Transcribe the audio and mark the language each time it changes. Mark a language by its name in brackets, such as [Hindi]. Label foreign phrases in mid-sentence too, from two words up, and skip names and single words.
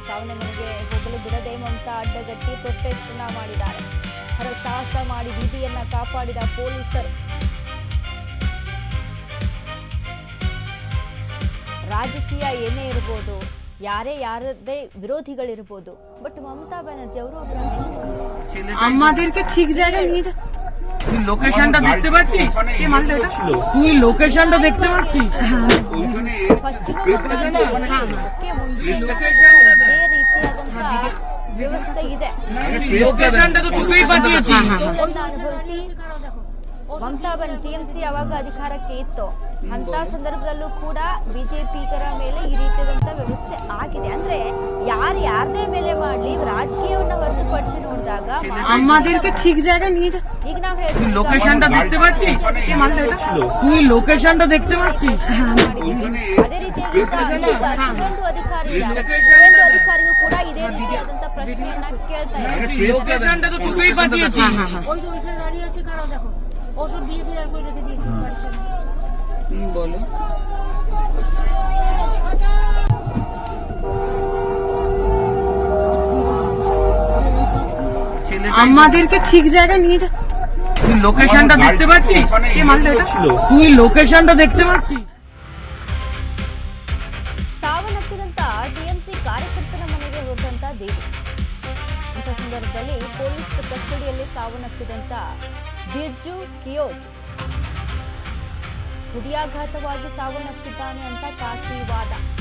[Kannada] ಸಾವಿನ ಮನೆಗೆ ಹೋಗಲು ಬಿಡದೆ ಮಮತಾ ಅಡ್ಡಗಟ್ಟಿ ಪ್ರೊಟೆಸ್ಟ್ ಮಾಡಿದ್ದಾರೆ. ಹರಸಾಹಸ ಮಾಡಿ ಬೀದಿಯನ್ನ ಕಾಪಾಡಿದ ಪೊಲೀಸರು. ರಾಜಕೀಯ ಏನೇ ಇರಬಹುದು, ಯಾರದೇ ವಿರೋಧಿಗಳಿರ್ಬೋದು, ಬಟ್ মমতা ব্যানার্জি ಅವರು [Bangla] আমাদেরকে ঠিক জায়গায় নিয়ে যাচ্ছে। তুই লোকেশনটা দেখতে পাচ্ছিস? তুই লোকেশনটা দেখতে পাচ্ছিস? [Kannada] ವ್ಯವಸ್ಥೆ ಇದೆ. [Bangla] ಲೊಕೇಶನ್টা তো তুই পাঠিয়েছিস। [Kannada] ಅನುಭವಿಸಿ ಮಮತಾ ಬ್ಯಾನರ್ಜಿ ಟಿಎಂಸಿ ಅವಾಗ ಅಧಿಕಾರಕ್ಕೆ ಇತ್ತು. ಅಂತ ಸಂದರ್ಭದಲ್ಲೂ ಕೂಡ ಬಿಜೆಪಿಗರ ಮೇಲೆ ಈ ರೀತಿಯಾದಂತ ವ್ಯವಸ್ಥೆ ಆಗಿದೆ. ಅಂದ್ರೆ ಯಾರದೇ ಮೇಲೆ ಮಾಡ್ಲಿ ರಾಜಕೀಯವನ್ನ ಹೊರತುಪಡಿಸಿ ನೋಡಿದಾಗ [Bangla] আমাদেরকে ঠিক জায়গায় নিয়ে যাচ্ছে। [Kannada] ಈಗ ನಾವು ಹೇಳ್ತೀವಿ [Bangla] লোকেশনটা দেখতে পাচ্ছিস? তুই লোকেশনটা দেখতে পাচ্ছিস? [Kannada] ಅದೇ ರೀತಿಯಾಗಿ ಸುವೇಂದು ಅಧಿಕಾರಿಗೂ ಕೂಡ ಇದೇ ರೀತಿಯಾದಂತ ಪ್ರಶ್ನೆಯನ್ನ ಕೇಳ್ತಾ ಇದ್ದಾರೆ. [Bangla] লোকেশনটা তো তুই পাঠিয়েছিস। ওই যে ওইখানে দাঁড়িয়ে আছে, কারা দেখো ওষুধ দিয়ে দিয়ে আর করে রেখে দিয়েছি বাড়ির সামনে। বলো আমাদেরকে ঠিক জায়গায় নিয়ে যাচ্ছে। তুই লোকেশনটা দেখতে পাচ্ছিস? তুই লোকেশনটা দেখতে পাচ্ছিস? [Kannada] ಸಾವನ್ನಪ್ಪಿದಂತ ಟಿಎಂಸಿ ಕಾರ್ಯಕರ್ತನ ಮನೆಗೆ ಹೊರಟಂತ ದೇವಿ. ಇಂಥ ಸಂದರ್ಭದಲ್ಲಿ ಪೊಲೀಸ್ ಕಸ್ಟಡಿಯಲ್ಲಿ ಸಾವನ್ನಪ್ಪಿದಂತ ಬಿರ್ಜು ಕಿಯೋಟ್ ಹೃದಯಾಘಾತವಾಗಿ ಸಾವನ್ನಪ್ಪಿದ್ದಾನೆ ಅಂತ ಖಾಸಗಿ ವಾದ.